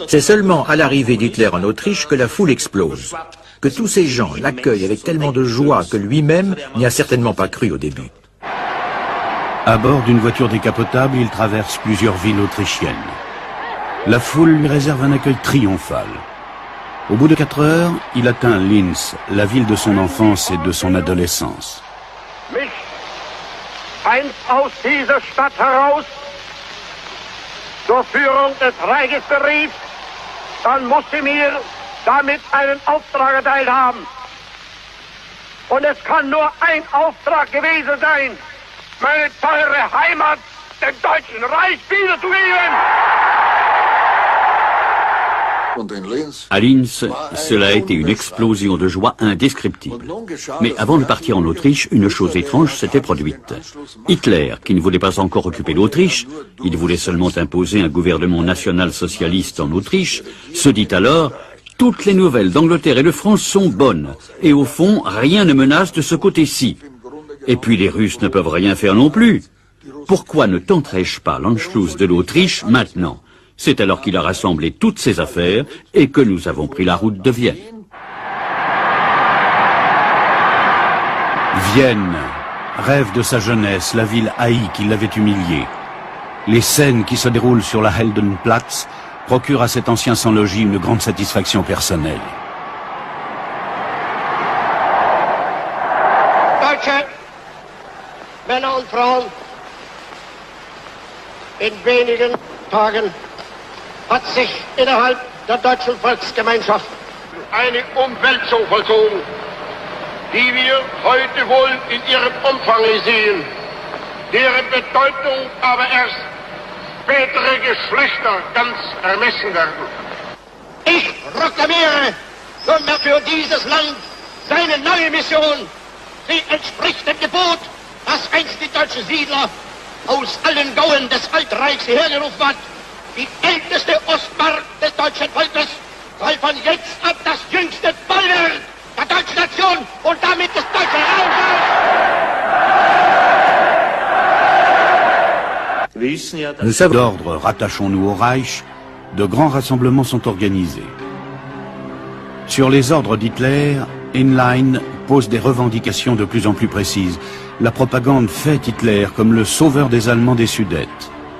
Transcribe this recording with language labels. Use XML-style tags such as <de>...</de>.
<fr>C'est seulement à l'arrivée d'Hitler en Autriche que la foule explose, que tous ces gens l'accueillent avec tellement de joie que lui-même n'y a certainement pas cru au début. À bord d'une voiture décapotable, il traverse plusieurs villes autrichiennes. La foule lui réserve un accueil triomphal. Au bout de 4 heures, il atteint Linz, la ville de son enfance et de son adolescence.</fr> <de>Mich einst aus dieser Stadt heraus zur Führung des Reiches berief, dann muss sie mir damit einen Auftrag erteilt haben. Und es kann nur ein Auftrag gewesen sein, meine teure Heimat dem Deutschen Reich wiederzugeben.</de> <fr>À Linz, cela a été une explosion de joie indescriptible. Mais avant de partir en Autriche, une chose étrange s'était produite. Hitler, qui ne voulait pas encore occuper l'Autriche, il voulait seulement imposer un gouvernement national-socialiste en Autriche, se dit alors « Toutes les nouvelles d'Angleterre et de France sont bonnes, et au fond, rien ne menace de ce côté-ci. Et puis les Russes ne peuvent rien faire non plus. Pourquoi ne tenterais-je pas l'Anschluss de l'Autriche maintenant ?» C'est alors qu'il a rassemblé toutes ses affaires et que nous avons pris la route de Vienne. Vienne, rêve de sa jeunesse, la ville haïe qui l'avait humilié. Les scènes qui se déroulent sur la Heldenplatz procurent à cet ancien sans-logis une grande satisfaction personnelle.</fr> <de>Deutsche Männer und Frauen, in wenigen Tagen hat sich innerhalb der deutschen Volksgemeinschaft eine Umwälzung vollzogen, die wir heute wohl in ihrem Umfang sehen, deren Bedeutung aber erst spätere Geschlechter ganz ermessen werden. Ich proklamiere für dieses Land seine neue Mission. Sie entspricht dem Gebot, das einst die deutschen Siedler aus allen Gauen des Altreichs hergerufen hat. Die älteste Ostmark des deutschen Volkes soll von jetzt ab das jüngste Bollwerk der deutschen Nation und damit des deutschen Raums sein.</de> <fr>Nous savons d'ordre rattachons-nous au Reich, de grands rassemblements sont organisés. Sur les ordres d'Hitler, Heinlein pose des revendications de plus en plus précises. La propagande fait Hitler comme le sauveur des Allemands des Sudètes.</fr>